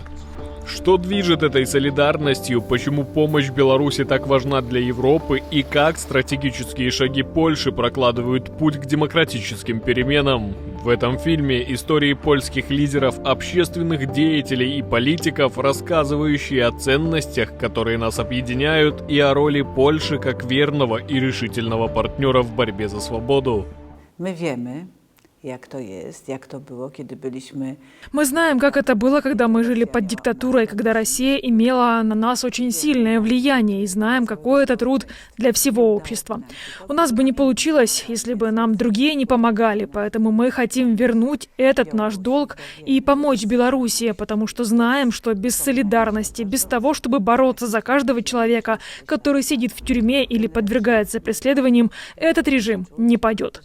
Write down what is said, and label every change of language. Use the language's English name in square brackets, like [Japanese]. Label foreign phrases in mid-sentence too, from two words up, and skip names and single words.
[Russian] Что движет этой солидарностью, почему помощь Беларуси так важна для Европы и как стратегические шаги Польши прокладывают путь к демократическим переменам? В этом фильме истории польских лидеров, общественных деятелей и политиков, рассказывающие о ценностях, которые нас объединяют, и о роли Польши как верного и решительного партнера в борьбе за свободу. [Polish] Мы wiemy, jak to jest, jak to było, kiedy byliśmy... [Russian] Мы знаем, как это было, когда мы жили под диктатурой, когда Россия имела на нас очень сильное влияние, и знаем, какой это труд для всего общества. У нас бы не получилось, если бы нам другие не помогали, поэтому мы хотим вернуть этот наш долг и помочь Беларуси, потому что знаем, что без солидарности, без того, чтобы бороться за каждого человека, который сидит в тюрьме или подвергается преследованиям, этот режим не пойдет.